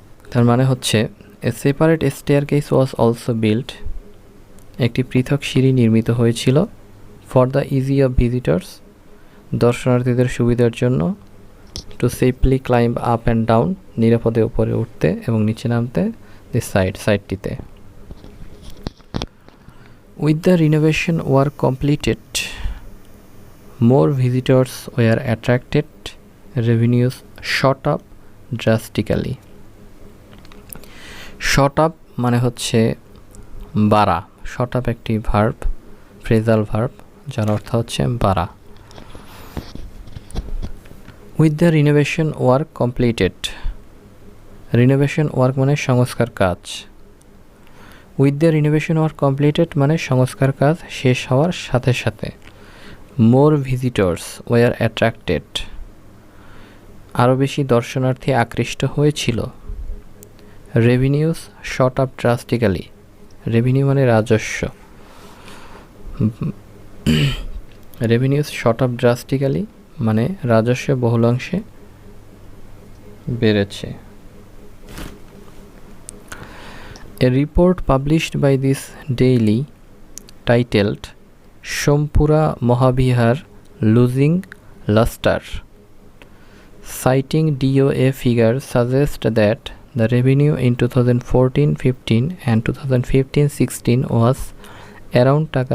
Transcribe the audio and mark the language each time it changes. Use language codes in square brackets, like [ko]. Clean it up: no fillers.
[bn] তার মানে হচ্ছে [en] a separate staircase was also build [bn] একটি পৃথক সিঁড়ি নির্মিত হয়েছিল, [en] for the easy of visitors [bn] দর্শনার্থীদের সুবিধার জন্য, [en] to safely climb up and down [bn] নিরাপদে উপরে উঠতে এবং নিচে নামতে, this সাইডটিতে। [en] With the renovation work completed, more visitors were attracted, revenues shot up drastically. [bn] Shot up মানে হচ্ছে বাড়া, shot up একটি ভার্ব, ফ্রেজাল ভার্ব যার অর্থ হচ্ছে বাড়া। [en] With the renovation work completed, renovation work [bn] মানে সংস্কার কাজ, [en] with the renovation work completed [bn] মানে সংস্কার কাজ শেষ হওয়ার সাথে সাথে, [en] more visitors were attracted [bn] আরও বেশি দর্শনার্থী আকৃষ্ট হয়েছিল, [en] revenues shot up drastically [bn] revenue মানে রাজস্ব, রেভিনিউস শট আপ ড্রাস্টিক্যালি মানে রাজস্ব বহুলাংশে বেড়েছে। [en] A report published by this daily titled Shompura Mohabihar Losing Luster, citing DOA figures suggest that the revenue in 2014-15 and 2015-16 was around